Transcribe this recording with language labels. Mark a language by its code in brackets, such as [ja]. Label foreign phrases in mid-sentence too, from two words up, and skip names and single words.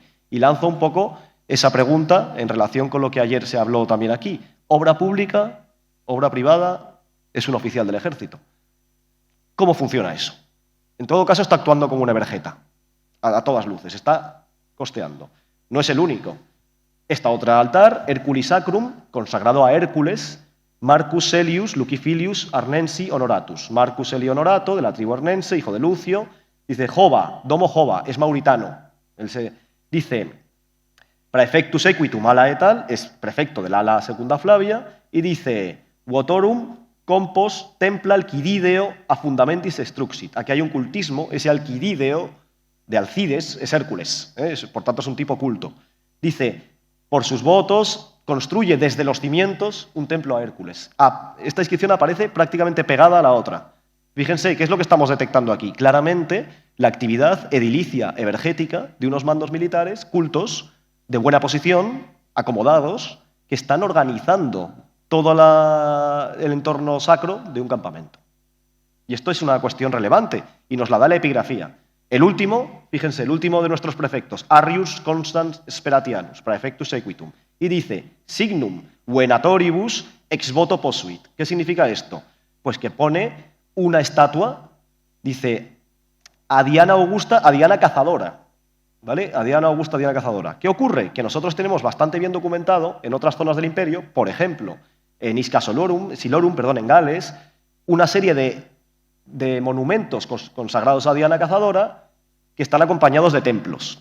[es] Y lanzo un poco esa pregunta en relación con lo que ayer se habló también aquí. ¿Obra pública, obra privada, es un oficial del ejército? ¿Cómo funciona eso? En todo caso está actuando como una vergeta, a todas luces, está costeando. No es el único. Está otro altar, [la] Herculi Sacrum, [es] consagrado a Hércules, Marcus Celius Lucifilius Arnensi Honoratus. Marcus Celi Honorato, de la tribu arnense, hijo de Lucio, dice Jova, Domo Jova, es mauritano. Él dice, [la] praefectus equitum ala et al, [es] es prefecto del ala secunda Flavia, y dice, [la] votorum compos templa alquidideo a fundamentis extruxit. [es] Aquí hay un cultismo, ese alquidideo de Alcides es Hércules, por tanto es un tipo culto. Dice, por sus votos construye desde los cimientos un templo a Hércules. Esta inscripción aparece prácticamente pegada a la otra. Fíjense, ¿qué es lo que estamos detectando aquí? Claramente la actividad edilicia evergética de unos mandos militares cultos, de buena posición, acomodados, que están organizando todo el entorno sacro de un campamento. Y esto es una cuestión relevante y nos la da la epigrafía. El último, fíjense, el último de nuestros prefectos, Arrius Constans Speratianus, [la] praefectus equitum, [es] y dice, [la] signum venatoribus ex voto posuit. [es] ¿Qué significa esto? Pues que pone una estatua, dice, a Diana Augusta, a Diana Cazadora, ¿vale? A Diana Augusta, Diana Cazadora. ¿Qué ocurre? Que nosotros tenemos bastante bien documentado en otras zonas del imperio, por ejemplo, en Isca Silorum, en Gales, una serie de monumentos consagrados a Diana Cazadora que están acompañados de templos.